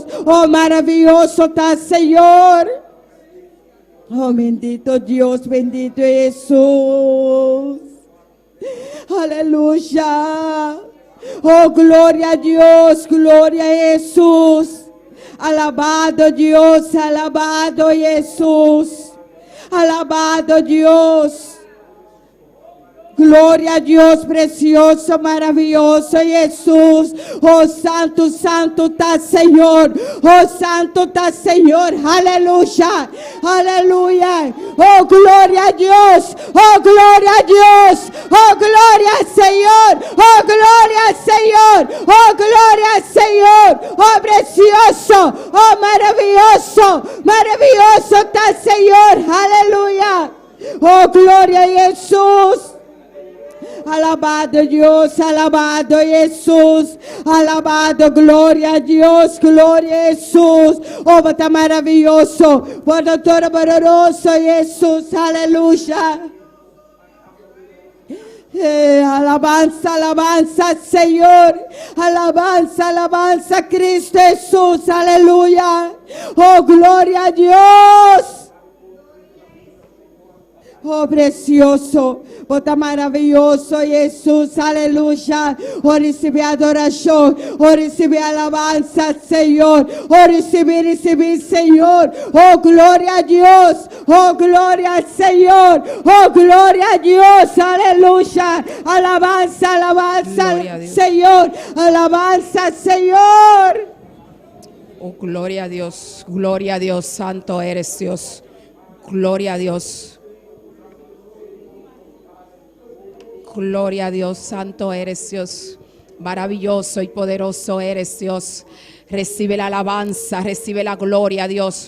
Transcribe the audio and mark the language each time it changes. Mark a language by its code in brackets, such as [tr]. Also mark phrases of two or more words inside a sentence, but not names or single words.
[es] Oh, maravilloso está, Señor. Oh, bendito Dios, bendito Jesús. Aleluya. Oh, gloria a Dios, gloria a Jesús. Alabado Dios, alabado Jesús. Alabado Dios. [pt] Glória a Deus, precioso, maravilhoso Jesus. Oh, santo, santo está Senhor. Oh, santo está Senhor. Aleluia, aleluia. Oh, glória a Deus. Oh, glória a Deus. Oh, glória ao Senhor. Oh, glória ao Senhor. Oh, glória ao Senhor. Oh, precioso. Oh, maravilhoso. Maravilhoso está Senhor. Aleluia. Oh, glória a Jesus. [es] Alabado Dios, alabado Jesús, alabado, gloria a Dios, gloria a Jesús. Oh, está maravilloso, por todo poderoso Jesús, aleluya. Alabanza, alabanza, Señor. Alabanza, alabanza, Cristo Jesús, aleluya. Oh, gloria a Dios. Oh, precioso, [pt] oh, tá maravilhoso, Jesus, aleluia. Oh, receber adoração, oh, receber alabança, Senhor. Oh, receber, Senhor. Oh, glória a Deus, oh, glória ao Senhor. Oh, glória a Deus, aleluia. Alabança, alabança, Senhor. Alabança, Senhor. [es] Oh, gloria a Dios, santo eres Dios. Gloria a Dios. Gloria a Dios. Santo eres Dios. Maravilloso y poderoso eres Dios. Recibe la alabanza, recibe la gloria, Dios.